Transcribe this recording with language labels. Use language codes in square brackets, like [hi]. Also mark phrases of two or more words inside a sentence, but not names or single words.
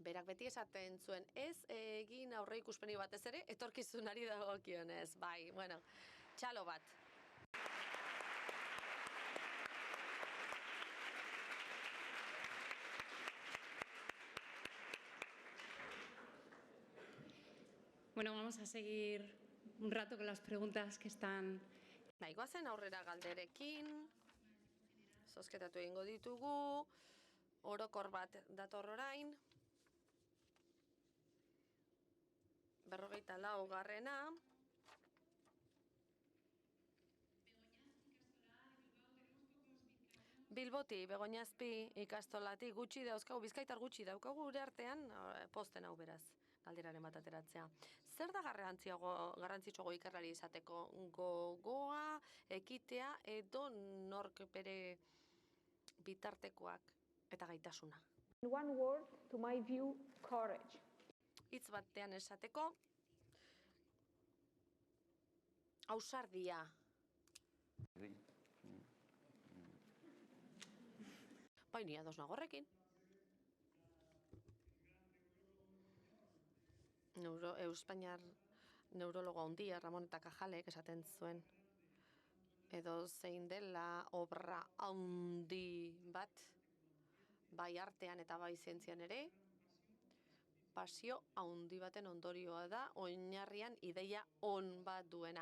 [eu] Berak beti esaten zuen, ez egin aurre ikuspeni batez ere, etorkizunari dagokionez. Bai, bueno, txalo bat. [es] Bueno, vamos a seguir un rato con las preguntas que están... [eu] Goazen aurrera galderekin, zozketatu egingo ditugu, orokor bat dator orain. 44. Bilboti, Begoñazpi ikastolatik gutxi dauzkagu, Bizkaitar gutxi daukagu gure artean, posten hau beraz, galderaren bat ateratzea. Zer da garrantzitsuago ikerlari izateko? Gogoa, ekitea edo nork bere bitartekoak eta gaitasuna? [en] In one word, to my view, courage. [eu] Hitz batean esateko, ausardia. Bai, ni ados nago horrekin. Espainiar neurologo handia Ramon eta Cajalek esaten zuen edo zein dela obra handi bat, bai artean eta bai zientzian ere, pasio handi baten ondorioa da, oinarrian ideia on bat duena.